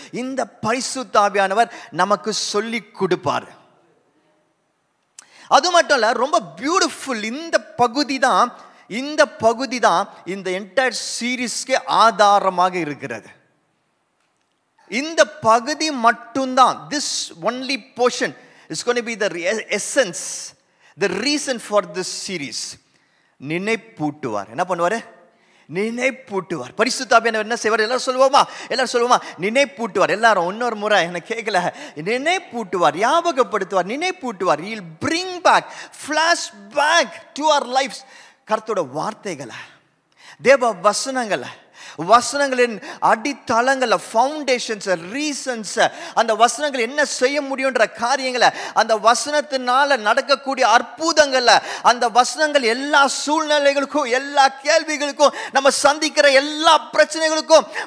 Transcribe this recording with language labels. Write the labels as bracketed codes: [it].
[ta] இந்த பரிசுத்த ஆவியானவர் நமக்கு சொல்லி கொடுப்பார். அது மட்டும் இல்ல, ரொம்ப பியூட்டிஃபுல். இந்த பகுதி தான் இந்த என்டையர் சீரீஸ்க்கு ஆதாரமாக இருக்கிறது. இந்த பகுதி மட்டும்தான், [en] this only portion is going to be the essence, the reason for this series. [ta] நினைப்பூட்டுவார். என்ன பண்ணுவாரு? நினைப்பூட்டுவார். பரிசுத்த ஆவியானவர் என்ன செய்வார்? எல்லாரும் சொல்லுவோமா? நினைப்பூட்டுவார். எல்லாரும் இன்னொரு முறை என்ன கேட்கல. நினைப்பூட்டுவார், ஞாபகப்படுத்துவார், நினைப்பூட்டுவார். [en] He will bring back, flash back to our lives. [ta] கர்த்தரோட வார்த்தைகளை, தேவ வசனங்களின் அடித்தளங்களை, ஃபவுண்டேஷன்ஸ், ரீசன்ஸ், அந்த வசனங்கள் என்ன செய்ய முடியும்ன்ற காரியங்களை, அந்த வசனத்தினால நடக்கக்கூடிய அற்புதங்கள்ல, அந்த வசனங்கள் எல்லா சூழ்நிலைகளுக்கும், எல்லா கேள்விகளுக்கும், நம்ம சந்திக்கிற எல்லா பிரச்சனைகளுக்கும்